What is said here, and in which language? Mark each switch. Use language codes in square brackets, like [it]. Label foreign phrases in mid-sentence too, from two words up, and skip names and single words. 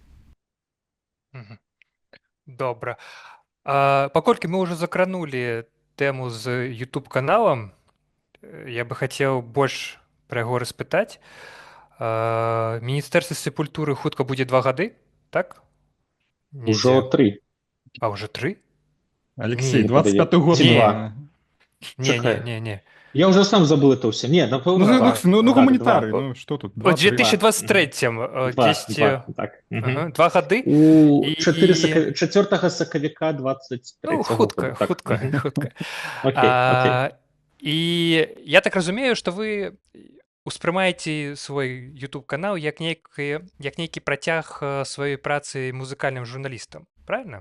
[be] Добра. Паколькі мы ўжо закранулі тэму з YouTube-каналам, я бы хацеў больш пра яго распытаць. Міністэрства сепультуры хутка будзе 2 гады, так? Ужо 3. [ru] А уже 3? Алексей, Не, 25-й год. Не. на- Не. Я уже сам забыл это все. Нет, напэўна, Ну, гуманитарий, два. ну что тут? [be] У 2-3. 2023-м Два, 10... так. Ага, 2 гады? У І- 4 сакавіка 23 Ну, хутка. Окей. І я так разумею, што вы успрымаеце свой YouTube-канал як нейкі працяг сваёй працы музыкальным журналістам, правильно?